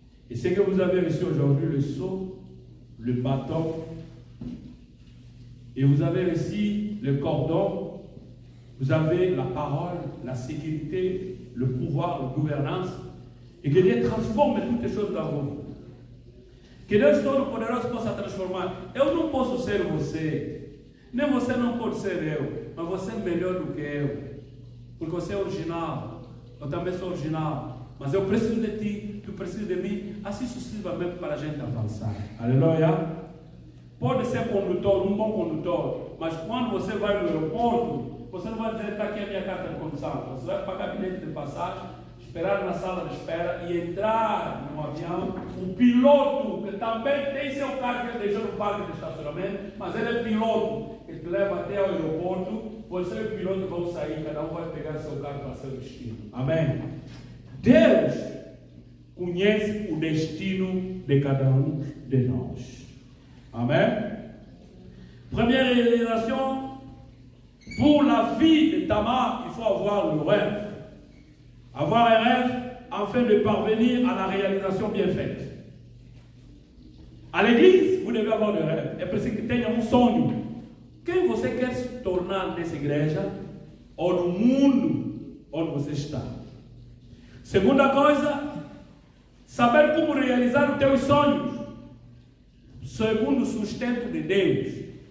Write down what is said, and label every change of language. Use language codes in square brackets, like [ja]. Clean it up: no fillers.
[fr] Et ce que vous avez reçu aujourd'hui, le sceau, le bâton, et vous avez reçu le cordon, vous avez la parole, la sécurité, le pouvoir, la gouvernance, [pt] e que Deus transforme [fr] toutes [pt] as coisas da rua. Que Deus Todo-Poderoso possa transformar. Eu não posso ser você, nem você não pode ser eu, mas você é melhor do que eu, porque você é original, Eu também sou original. Mas eu preciso de ti, tu precisas de mim, assim sucessivamente para a gente avançar. Aleluia. Pode ser condutor, um bom condutor, mas quando você vai no aeroporto, você não vai dizer, está aqui a minha carta de condução. Você vai para o gabinete de passagem, esperar na sala de espera e entrar no avião. O piloto, que também tem seu carro que ele deixou no parque de estacionamento, mas ele é piloto, que te leva até o aeroporto. Você e o piloto vão sair, cada um vai pegar seu carro para seu destino. Amém. Deus conhece o destino de cada um de nós. Amen. [fr] Première réalisation, pour la vie de Tamar, il faut avoir le rêve. Avoir un rêve afin de parvenir à la réalisation bien faite. À l'église, vous devez avoir le rêve. [pt] É preciso que tenha um sonho. Quem você quer se tornar nessa igreja ou no mundo onde você está? Segunda coisa, saber como realizar os teus sonhos, segundo o sustento de Deus.